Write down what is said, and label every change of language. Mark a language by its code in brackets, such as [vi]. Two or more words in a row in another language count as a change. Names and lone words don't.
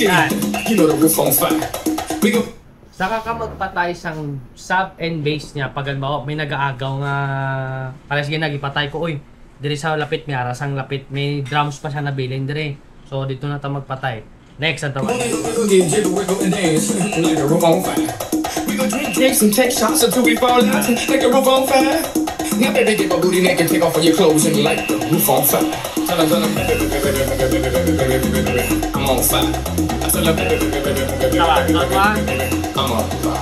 [en] You know the roof on fire. We go. [hil] Saka ka magpatay sang [en] sub and bass [hil] niya pag may nag-aagaw nga para sige nagipatay ko, uy, diri sa lapit may arasang lapit, may drums pa siya nabilin diri. So dito na ta magpatay. Next ang tawag. [en] We go drink some take shots until we fall out like the roof on fire. Now baby, get my booty naked, take off all your clothes and light the roof on fire. Tell them, I'm on fire. I tell them, I'm on fire.